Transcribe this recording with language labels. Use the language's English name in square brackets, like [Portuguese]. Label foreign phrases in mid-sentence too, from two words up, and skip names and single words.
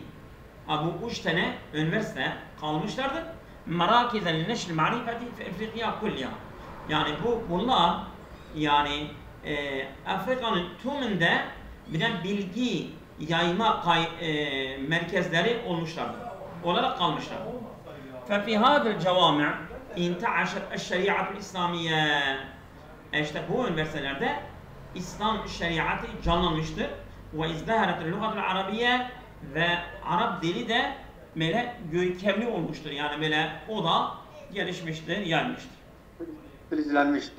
[Turkish] Bu üç tane üniversite kalmışlardır. [Arabic] مراكز نشر المعرفة في أفريقيا كلها. [Turkish] Yani bunlar yani Afrika'nın tümünde bilgi yayma merkezleri olmuşlardır. Olarak kalmışlar. [Arabic] ففي هذا الجوامع انتعشت الشريعة الإسلامية. [Turkish] İşte bu üniversitelerde İslam şeriatı canlanmıştır. Ve [Arabic] ازدهرت اللغة العربية, [Turkish] ve Arap dili de böyle görkemli olmuştur. Yani böyle o da gelişmiştir, yayılmıştır. Filizlenmiştir.